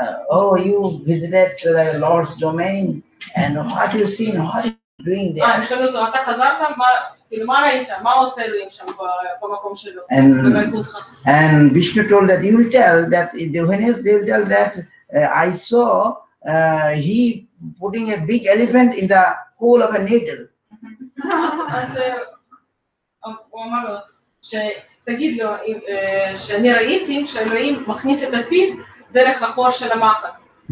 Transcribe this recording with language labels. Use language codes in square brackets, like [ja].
[en] oh, you visited the Lord's domain and what you seen, what is he doing there? [he] הם שאלו אותו, אתה חזרת? כאילו מה ראית? מה עושה אלוהים שם במקום שלו? בויקונחה. [en] And Vishnu told that you will tell that when they will tell that I saw he putting a big elephant in the hole of a needle. [he] אז הוא אמר לו, שתגיד לו שאני ראיתי שאלוהים מכניס את הפיו דרך החור של המחט.